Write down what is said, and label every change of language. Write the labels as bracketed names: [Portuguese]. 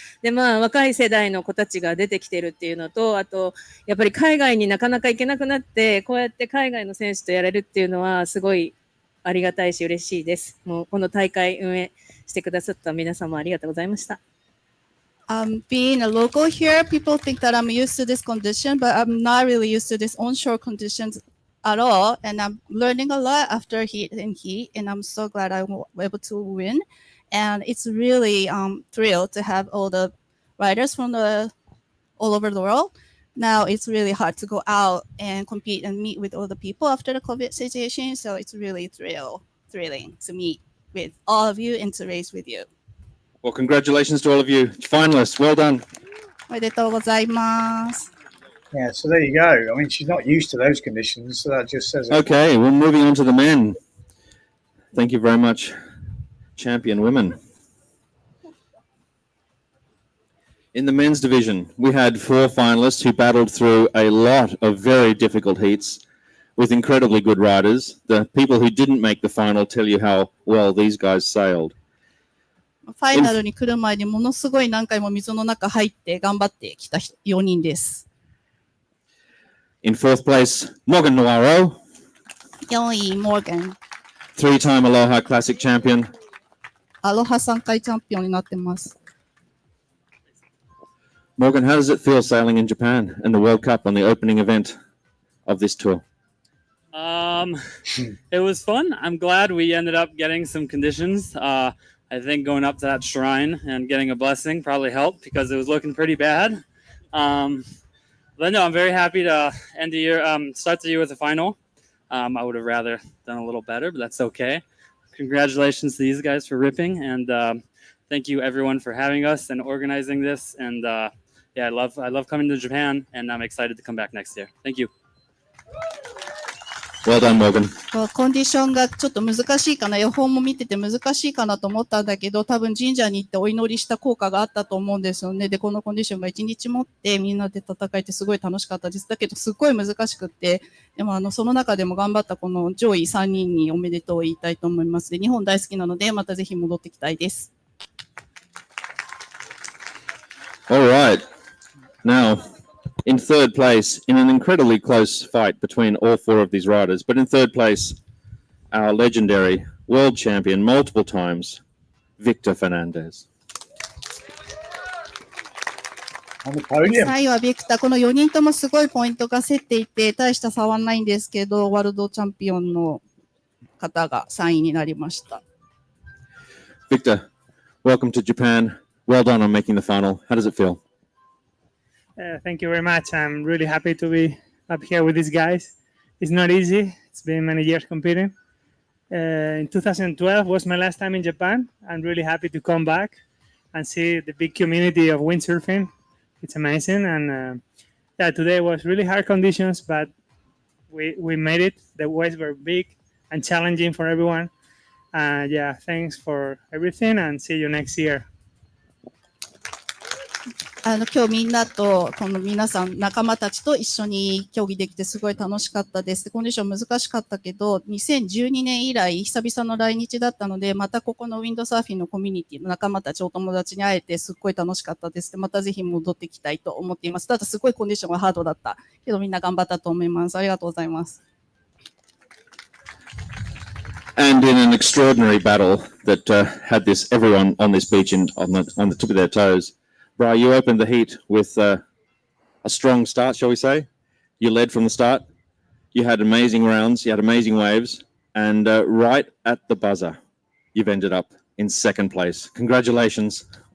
[Japanese] で、まあ若い世代の子たちが出てきてるっていうのと、あと、やっぱり海外になかなか行けなくなって、こうやって海外の選手とやれるっていうのはすごいありがたいし嬉しいです。もうこの大会運営してくださった皆様ありがとうございました。 [English] Being a local here, people think that I'm used to this condition, but I'm not really used to this onshore conditions at all. And I'm learning a lot after heat, and I'm so glad I was able to win. And it's really thrilled to have all the riders from all over the world. Now it's really hard to go out and compete and meet with all the people after the COVID situation. So it's really thrilling to meet with all of you and to race with you. Well, congratulations to all of you finalists. Well done. [Japanese] おめでとうございます。 [English] Yeah, so there you go. I mean, she's not used to those conditions, so that just says it. Okay, well, moving on to the men. Thank you very much, champion women. In the men's division, we had 4 finalists who battled through a lot of very difficult heats with incredibly good riders. The people who didn't make the final tell you how well these guys sailed. [Japanese] ファイナルに来る前にものすごい何回も水の中入って頑張ってきた4人です。 [English] In 4th place, Morgan Noiro, [Japanese] 4位、モーガン。 [English] 3-time Aloha Classic champion. [Japanese] アロハ3回チャンピオンになってます。 [English] Morgan, how does it feel sailing in Japan and the World Cup on the opening event of this tour? It was fun. I'm glad we ended up getting some conditions. I think going up to that shrine and getting a blessing probably helped because it was looking pretty bad. But no, I'm very happy to end the year, start the year with a final. I would have rather done a little better, but that's okay. Congratulations to these guys for ripping, and thank you everyone for having us and organizing this. And yeah, I love coming to Japan, and I'm excited to come back next year. Thank you. Well done, Morgan. [Japanese] コンディションがちょっと難しいかな、予報も見てて難しいかなと思ったんだけど、多分神社に行ってお祈りした効果があったと思うんですよね。で、このコンディションが1日持ってみんなで戦えてすごい楽しかったです。だけどすごい難しくって、でもその中でも頑張ったこの上位3人におめでとう言いたいと思います。で、日本大好きなので、またぜひ戻ってきたいです。 [English] All right. Now, in third place, in an incredibly close fight between all four of these riders, but in third place, our legendary world champion multiple times, Victor Fernandez. On the podium. [Japanese] 3位はビクター。この4人ともすごいポイントが競っていて、大した差はないんですけど、ワールドチャンピオンの方が3位になりました。 [English] Victor, welcome to Japan. Well done on making the final. How does it feel? Thank you very much. I'm really happy to be up here with these guys. It's not easy. It's been many years competing. In 2012 was my last time in Japan. I'm really happy to come back and see the big community of windsurfing. It's amazing. And yeah, today was really hard conditions, but we made it. The waves were big and challenging for everyone. Yeah, thanks for everything and see you next year. [Japanese] 今日みんなと、この皆さん、仲間たちと一緒に競技できてすごい楽しかったです。コンディション難しかったけど、2012年以来久々の来日だったので、またここのウィンドサーフィンのコミュニティの仲間たち、お友達に会えてすっごい楽しかったです。またぜひ戻ってきたいと思っています。ただすごいコンディションがハードだったけど、みんな頑張ったと思います。ありがとうございます。 [English] And in an extraordinary battle that had everyone on this beach on the tip of their toes, Bri, you opened the heat with a strong start, shall we say? You led from the start. You had amazing rounds. You had amazing waves. And right at the buzzer, you've ended up in second place. Congratulations.